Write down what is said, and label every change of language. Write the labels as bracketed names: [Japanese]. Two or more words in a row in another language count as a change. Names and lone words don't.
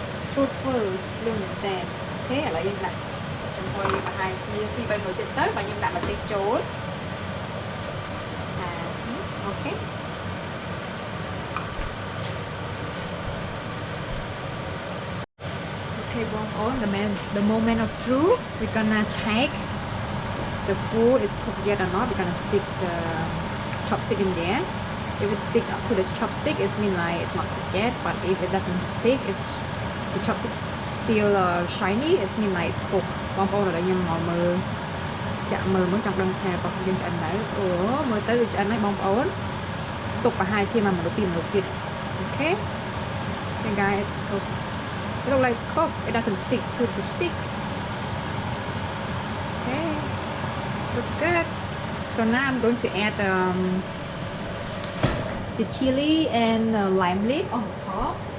[Khmer] ស្រួលធ្វើលឿនមែនតើអូខេឥឡូវយើងដាក់ចំហុយប្រហែលជា2-3minuទៀតទៅបាទយើងដាក់ម្ទេសចូលអូខេOkay,បងប្អូន [English] the moment of truth we're gonna check the food is cooked yet or not. We're gonna stick the chopstick in there. If it stick up to this chopstick, it means like it's not cooked yet. But if it doesn't stick, it's the chopstick still shiny. It means like cooked. [Khmer] បងប្អូនឥឡូវខ្ញុំមកមើលចាក់មើលចង់ដឹងថារបស់យើងឆ្អិនហើយអូមើលទៅវាឆ្អិនហើយបងប្អូនទុកប្រហែលជា1 minuit 2 minuit ទៀត Okay. [English] Okay guys, it's cooked. It looks like it's cooked. It doesn't stick to the stick. Okay, looks good. So now I'm going to add the chili and lime leaf on top.